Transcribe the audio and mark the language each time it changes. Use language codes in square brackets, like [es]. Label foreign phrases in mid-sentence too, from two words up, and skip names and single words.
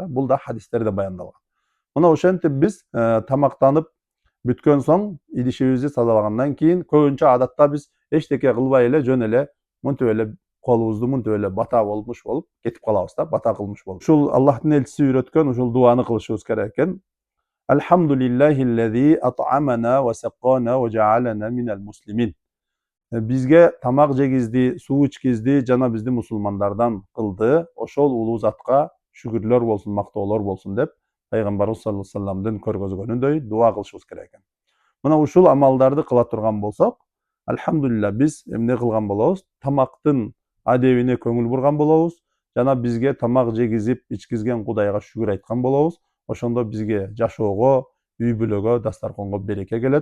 [ky] Бул да хадистерде баяндалган. Мына ошентип биз тамактанып бүткөн соң идишибизди тазалагандан кийин көбүнчө адатта биз эчтеке кылбай эле жөн эле мынтип эле колубузду мынтип эле бата болмуш болуп кетип калабыз да, бата кылмыш болуп. Ушул Аллахтын элчиси үйрөткөн ушул дуаны кылышыбыз керек экен. [ar] الحمد لله الذي أطعمنا وسقانا وجعلنا من المسلمين. [ky] Бизге тамак жегизди, суу ичкизди, жана бизди мусулмандардан кылды. Ошол улуу затка шүгүрлөр болсун, мактоолор болсун деп Пайгамбарыбыз [ar] صلى الله عليه وسلم'den [ky] көргөзгөнүндөй дуа кылышыбыз керек экен. Мына ушул амалдарды кыла турган болсок, альхамдулилля биз эмне кылган болобуз? Тамактын адебине көңүл бурган болобуз. Жана бизге тамак жегизип, ичкизген Кудайга шүгүр айткан болобуз. Ошондо бизге жашоого, үй бүлөгө, дастарконго береке келет.